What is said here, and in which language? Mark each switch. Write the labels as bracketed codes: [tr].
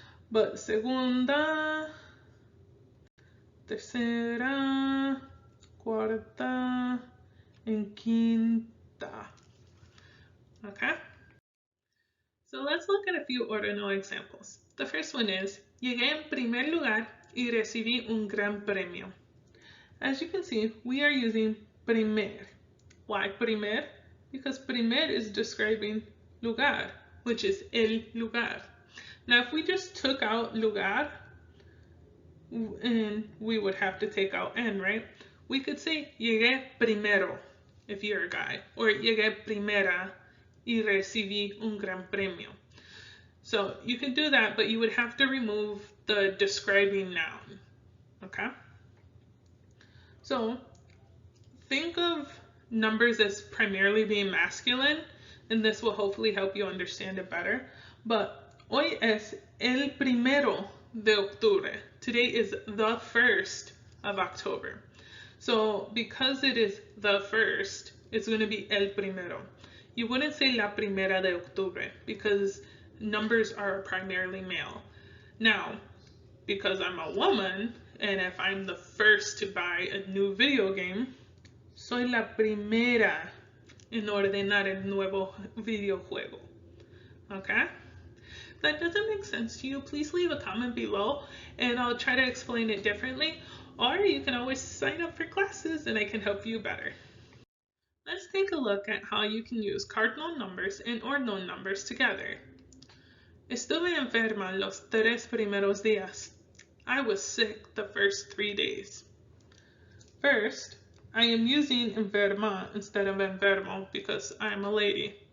[es] But segunda, tercera, cuarta, and quinta. Okay? [en] So let's look at a few ordinal examples. The first one is, [es] llegué en primer lugar y recibí un gran premio. [en] As you can see, we are using primer. Why primer? Because primer is describing lugar, which is el lugar. Now, if we just took out lugar, and we would have to take out en, right? We could say [es] llegué primero [en] if you're a guy, or [es] llegué primera y recibí un gran premio. [en] So you can do that, but you would have to remove the describing noun, okay? So think of numbers as primarily being masculine, and this will hopefully help you understand it better. [es] But hoy es el primero de octubre. [en] Today is the 1st of October. So because it is the 1st, it's going to be el primero. You wouldn't say [es] la primera de octubre [en] because numbers are primarily male. Now, because I'm a woman, and if I'm the first to buy a new video game, [es] soy la primera en ordenar el nuevo videojuego. [en] Okay? If that doesn't make sense to you, please leave a comment below and I'll try to explain it differently. Or you can always sign up for classes and I can help you better. Let's take a look at how you can use cardinal numbers and ordinal numbers together. [es] Estuve enferma los 3 primeros días. [en] I was sick the first 3 days. First, I am using enferma instead of enfermo because I'm a lady.